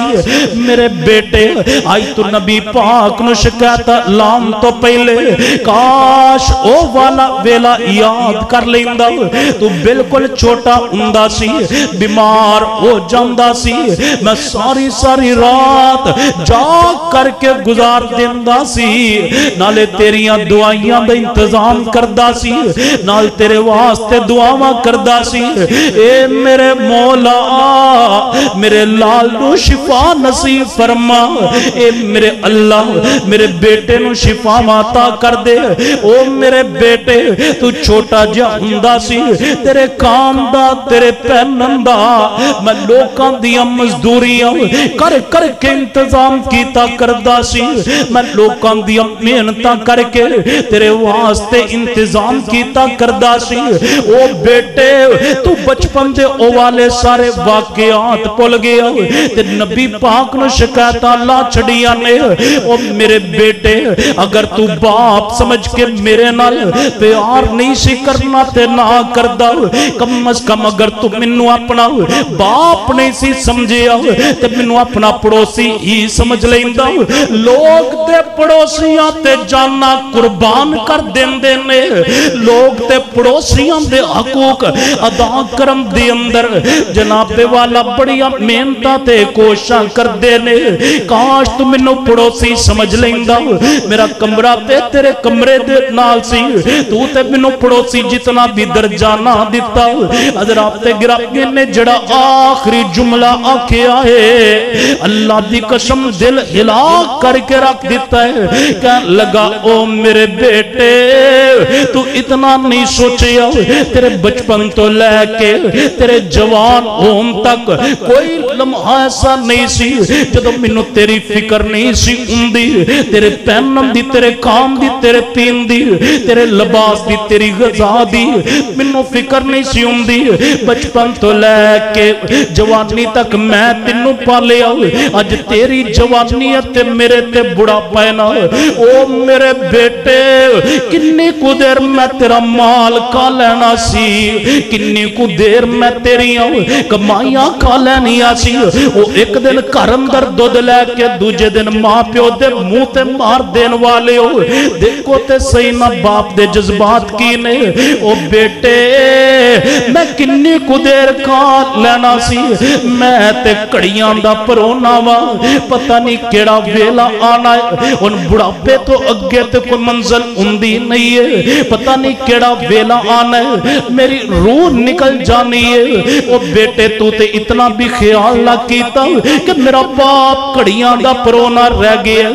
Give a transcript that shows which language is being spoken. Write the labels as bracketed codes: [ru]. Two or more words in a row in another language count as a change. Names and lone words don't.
[pa] میرے بیٹے آئی تو نبی پاک نو شکایتا لان تو پہلے کاش او والا ویلا یاد کر لیندا، تو بالکل چھوٹا ہوندا سی، بیمار ہو جاندا سی، میں ساری ساری رات جاگ کر کے گزار دیندا سی، نالے تیریاں دعائیاں دا انتظام کردا سی، نال تیرے واسطے دعاواں کردا سی۔ اے میرے مولا میرے لال نو شفا نصیب فرما، اے میرے اللہ میرے بیٹے نو شفا عطا کر دے۔ او میرے بیٹے تو چھوٹا جا ہوندا سی، تیرے کام دا تیرے پہنن دا میں لوکاں دیاں مزدوریاں کر کر کے انتظام کیتا کردا سی، میں لوکاں دیاں محنتاں کر کے تیرے واسطے انتظام کیتا کردا سی۔ او بیٹے تو بچپن دے او والے سارے واقعات بھول گیا تے نبی پاک نو شکایتاں لا چھڑیاں نے۔ او میرے بیٹے اگر تو باپ سمجھ کے میرے نال پیار نہیں سی کرنا تے نہ کردا، کم از کم اگر تو منو اپنا باپ نہیں سی سمجھیا تے منو اپنا پڑوسی ہی سمجھ لیندا۔ لوگ تے پڑوسیاں تے جانا قربان کر دیندے نے، لوگ تے پڑوسیاں دے حقوق ادا کرن دے اندر جناب والا بڑیاں محنتاں تے کوششاں کردے نے۔ کاش تو منو پڑوسی سمجھ لیندا، میرا کمرہ تے تیرے کمرے دے نال سی، تو تے منو پڑوسی جتنا بھی درجہ نہ دیتا۔ حضرات گرامی نے جڑا آخری جملہ آکھیا ہے اللہ دی قسم دل ہلا کر کے رکھ دیتا ہے، کہنے لگا او میرے بیٹے تو اتنا نہیں سوچیا، تیرے بچپن تو لے کے تیرے جوان ہون تک کوئی لمحہ ایسا نہیں سی جدو منو تیری فکر نہیں سی ہوندی، تیرے پہنن دی، تیرے کام دی، تیرے پین دی، تیرے لباس دی، تیری غذا دی منو فکر نہیں سی ہوندی۔ بچپن تو لے کے جوانی تک میں تینوں پالیا، اج تیری جوانی تے میرے تے بڑا پینا۔ او میرے بیٹے کنی کو دیر میں تیرا مال کھا لینا سی، کنی کو دیر میں تیریاں کمائیاں کھا لینیا سی۔ او ایک دن گھر اندر دودھ لے کے دوجے دن ماں پیو دے منہ تے مار دین والے ہو، دیکھو تے صحیح نہ باپ دے جذبات کی نے۔ او بیٹے میں کنی کو دیر کھا لینا سی، میں تے کڑیاں دا پرونا وا، پتہ نہیں کیڑا ویلا آنا ہے، ان بڑھاپے تو اگے تے کوئی منزل ہوندی نہیں ہے، پتہ نہیں کیڑا ویلا آنا ہے، میری روح نکل جانی ہے۔ او بیٹے تو تے اتنا بھی خیال نہ کیتا کہ میرا باپ کڑیاں دا پرونا رہ گیا۔